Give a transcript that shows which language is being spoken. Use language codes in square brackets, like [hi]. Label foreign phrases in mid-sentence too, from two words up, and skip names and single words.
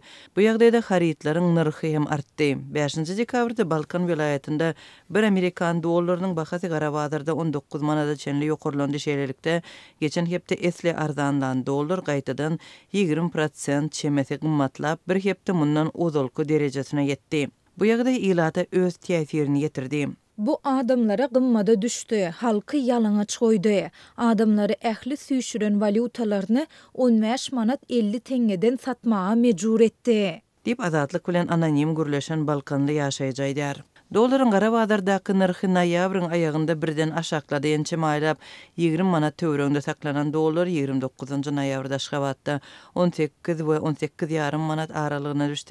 [tk] Bu ýagdaýda haritlaryň narhy hem artdy. 5-nji dekabrda Balkan vilayetinde bir Amerikan dollarynyň bahasy gara bazarda 19 manada çenli ýokurlandy şeýlelikde geçen hepde esli arzanlan dollar gaýtadan 20% çemesi gymmatlap bir hepde mundan uzalky derejesine ýetdi. Bu ýagdaý ilata öz täsirini ýetirdi. Bu adamlara gımmada düştü, halkı yalana çoydu. Adamları ähli süýşüren valutalarını 15 manat 50 tengeden satmağa mecbur etdi. Dip azatlyk bilen anonim gürleşen Balkanly ýaşaýjaydyar. Dollaryň gara bazardaky narhy noýabryň aýagynda birden aşaklady ençe maýlap 20 manat töwereginde saklanan dollar 29-njy noýabrda aşgabatda 18 we 18,5 manat aralygyna düşdi.